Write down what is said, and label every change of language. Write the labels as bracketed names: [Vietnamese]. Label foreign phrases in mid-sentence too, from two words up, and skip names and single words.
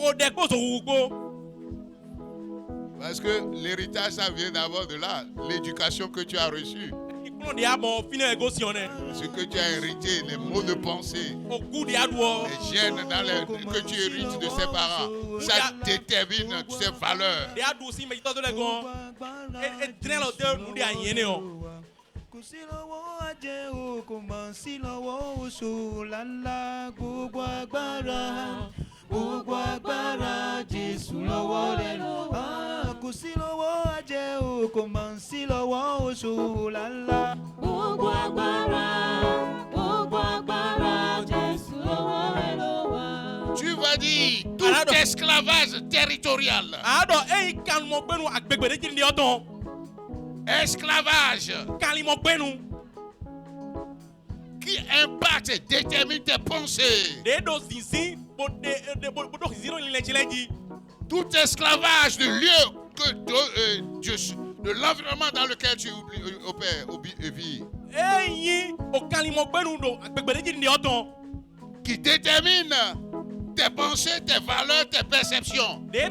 [French] Parce que l'héritage, ça vient d'abord de là. L'éducation que tu as reçue. Ce que tu as hérité, les mots de pensée, les gènes que tu hérites de ses parents, ça détermine ses valeurs. [Yoruba] Gbogbo agbára Jésù lọ́wọ́ lẹ́nu. Kò sí lọ́wọ́ àjẹ́ o, kò máa ń sí lọ́wọ́ oṣó lálá. Gbogbo agbára Jésù lọ́wọ́ lẹ́nu wa. [French] Tu vas dire tout esclavage territorial. Esclavage qui impacte et détermine tes pensées. Tout esclavage de lieu de l'environnement dans lequel tu opères et vis, qui détermine tes pensées, tes valeurs, tes perceptions.